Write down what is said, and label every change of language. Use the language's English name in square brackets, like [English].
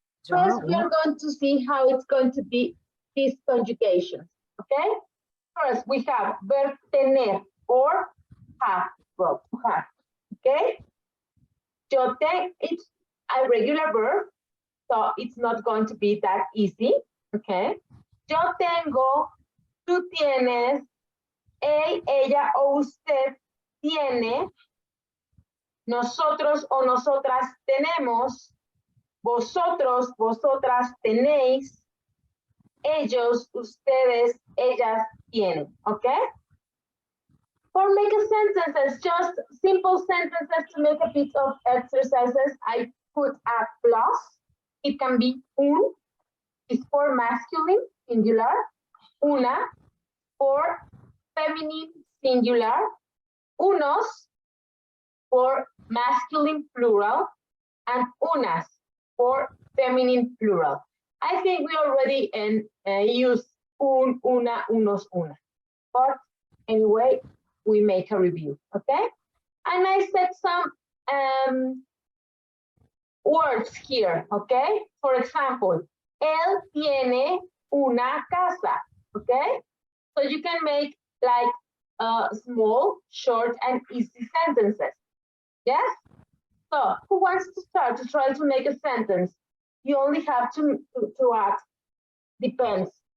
[English] First, we are going to see how it's going to be these conjugations, okay? First, we have verb tener or have, verb to have, okay? [Spanish] Yo tengo, [English] it's a regular verb, so it's not going to be that easy, okay? [Spanish] Yo tengo, tú tienes, él, ella o usted tiene, nosotros o nosotras tenemos, vosotros, vosotras tenéis, ellos, ustedes, ellas tienen, okay? [English] For making sentences, just simple sentences to make a bit of exercises, I put a plus. It can be un, is for masculine, singular, una, for feminine, singular, unos, for masculine, plural, and unas, for feminine, plural. I think we already use un, una, unos, una. But anyway, we make a review, okay? And I set some words here, okay? For example, [Spanish] él tiene una casa, okay? [English] So you can make like small, short, and easy sentences. Yes? So who wants to start to try to make a sentence? You only have to add depends.